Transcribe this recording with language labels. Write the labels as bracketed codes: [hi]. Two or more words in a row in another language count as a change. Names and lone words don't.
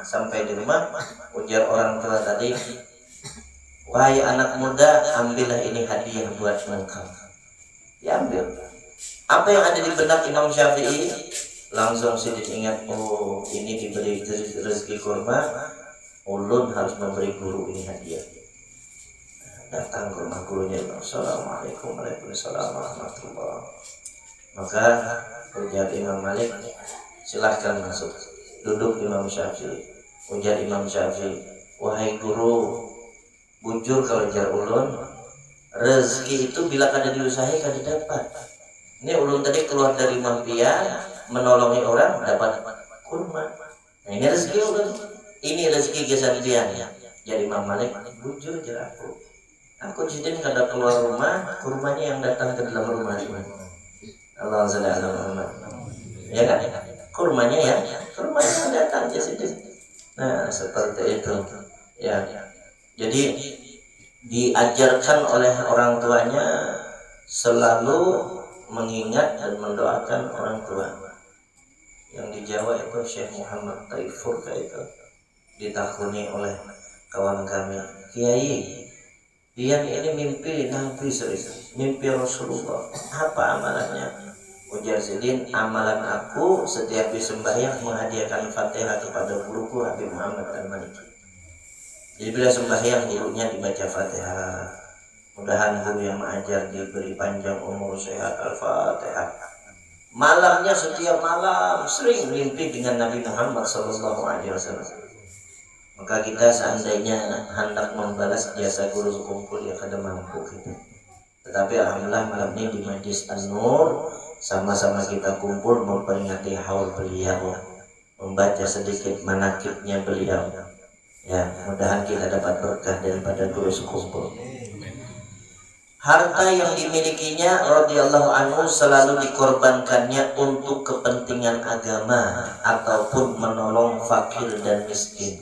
[id] Sampai di rumah, ujar orang tua tadi, wahai anak muda, ambillah ini hadiah buat engkau. Diambil. Apa yang ada di benak Imam Syafi'i? Langsung sedikit ingat, oh ini diberi rezeki kurma, ulun harus memberi guru ini hadiah. Datang ke rumah gurunya, [ar] السلام عليكم ورحمة الله وبركاته. [id] Maka ujar Imam Malik, silahkan masuk. Duduk Imam Syafi'i. [bjn] Ujar Imam Syafi'i, wahai guru, bujur kalau jar ulun, rezeki itu bila kada diusahi kada dapat. Ini ulun tadi keluar dari mampian, menolongi orang, dapat kurma. Nah, ini rezeki ulun. Ini rezeki gesampian ya. Jadi Imam Malik, bujur jar aku jadi kada keluar rumah, kurmanya yang datang ke dalam rumah. [ar] الله سبحانه. [id] Ya kan? Kurmanya yang datang jadi. Nah, seperti itu. Ya. Jadi diajarkan oleh orang tuanya selalu mengingat dan mendoakan orang tua. Yang di Jawa itu Syekh Muhammad Taifur itu ditakuni oleh kawan kami, Kiai, dia ini mimpi Nabi serius, mimpi Rasulullah. Apa amalannya? Ujar Zidin, amalan aku setiap sembahyang menghadiahkan Fatihah kepada guruku Habib Muhammad Al-Maliki. Jadi bila sembahyang gurunya dibaca Fatihah. Mudahan guru yang mengajar diberi panjang umur, sehat, Al-Fatihah. Malamnya setiap malam sering mimpi dengan Nabi Muhammad SAW. Maka kita seandainya hendak membalas jasa guru sekumpul ya kada mampu kita. Tetapi alhamdulillah malam ini di Majlis An-Nur sama-sama kita kumpul memperingati haul beliau, membaca sedikit manakibnya beliau. Ya, mudahan kita dapat berkah daripada guru sekumpul. Harta yang dimilikinya [ar] رضي الله عنه [id] selalu dikorbankannya untuk kepentingan agama ataupun menolong fakir dan miskin.